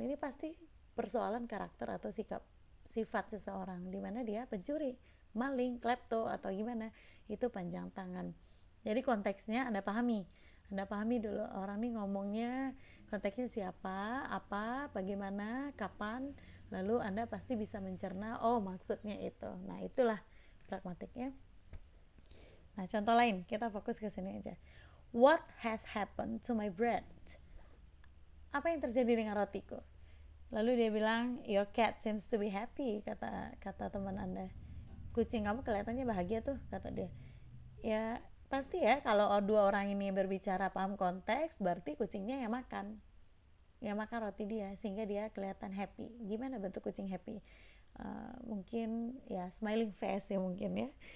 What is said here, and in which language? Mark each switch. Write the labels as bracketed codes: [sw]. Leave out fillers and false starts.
[id] Ini pasti persoalan karakter atau sifat seseorang, di mana dia pencuri, maling, klepto atau gimana, itu panjang tangan. Jadi konteksnya Anda pahami dulu orang ini ngomongnya konteksnya siapa, apa, bagaimana, kapan, lalu Anda pasti bisa mencerna, oh maksudnya itu. Nah, itulah pragmatiknya. Nah, contoh lain, kita fokus ke sini aja. [en] What has happened to my bread? [id] Apa yang terjadi dengan rotiku? Lalu dia bilang, [en] your cat seems to be happy, [id] kata teman Anda. Kucing kamu kelihatannya bahagia tuh, kata dia. Ya, pasti ya, kalau dua orang ini berbicara paham konteks, berarti kucingnya yang makan roti dia, sehingga dia kelihatan happy. Gimana bentuk kucing happy? Mungkin ya [en] smiling face [id] ya mungkin ya.